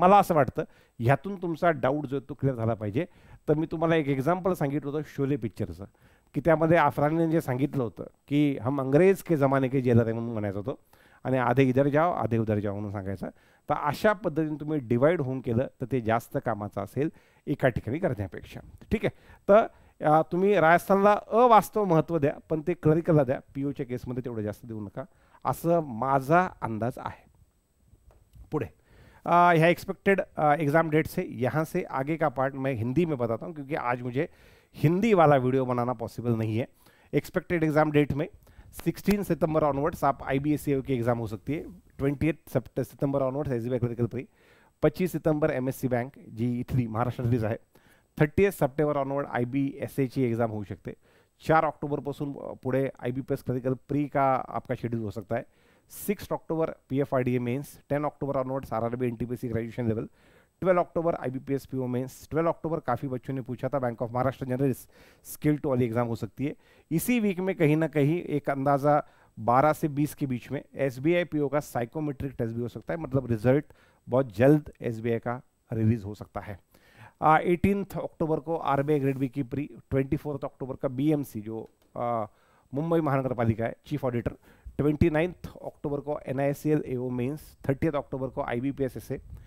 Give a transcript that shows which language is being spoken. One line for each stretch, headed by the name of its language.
Marathi: मला असं वाटतं ह्यातून तुमचा डाऊट जो तो क्लिअर झाला पाहिजे. तर मी तुम्हाला एक एक्झाम्पल सांगितलं होतं शोले पिक्चरचं, की त्यामध्ये अफरानीने जे सांगितलं होतं की
Hindi: हम अंग्रेज के जमाने के जेलर
Marathi: आहे म्हणून म्हणायचं होतं, आणि
Hindi: आधे इधर जाओ आधे उधर जाओ
Marathi: म्हणून सांगायचं. तर अशा पद्धतीने तुम्ही डिवाईड होऊन केलं तर ते जास्त कामाचं असेल एका ठिकाणी करण्यापेक्षा. ठीक आहे. तर तुम्ही राजस्थानला अवास्तव महत्त्व द्या, पण ते क्लरिकलला द्या. POच्या केसमध्ये तेवढं जास्त देऊ नका, असं माझा अंदाज आहे.
Hindi: पुढे ह्या एक्सपेक्टेड एग्ज़ाम डेट से यहाँ से आगे का पार्ट मैं हिंदी में बताता हूँ, क्योंकि आज मुझे हिंदी वाला वीडियो बनाना पॉसिबल नहीं है. एक्सपेक्टेड एग्ज़ाम डेट में 16 सितंबर ऑनवर्ड्स आप IBSCAO की एग्ज़ाम हो सकती है. 28 सितंबर ऑनवर्ड्स SBI क्लरिकल प्री. 25 सितंबर
Marathi: MSc बँक जी इथली महाराष्ट्रातलीच आहे. 30 सप्टेंबर ऑनवर्ड IBSAची एग्ज़ाम होऊ शकते. 4 ऑक्टोबरपासून पुढे
Hindi: IBPS क्लरिकल प्री का आपका शेड्यूल हो सकता है. 6 अक्टूबर PFRDA मेंस. 10 अक्टूबर onwards RRB NTPC graduation level. 12 अक्टूबर IBPS PO मेंस. 12 अक्टूबर काफ़ी बच्चों ने पूछा था bank of Maharashtra generalist skill 2 वाली एग्ज़ाम हो सकती है. इसी वीक में कहीं ना कहीं एक अंदाज़ा 12 से 20 के बीच में SBI PO का साइकोमेट्रिक टेस्ट भी हो सकता है, मतलब रिजल्ट बहुत जल्द SBI का रिलीज हो सकता है। 18 अक्टूबर को RBI ग्रेड बी की प्री, 24 अक्टूबर का BMC जो मुंबई महानगर पालिका है चीफ ऑडिटर, 29 अक्टूबर को NICL AO मेंस, 30 अक्टूबर को IBPS SA,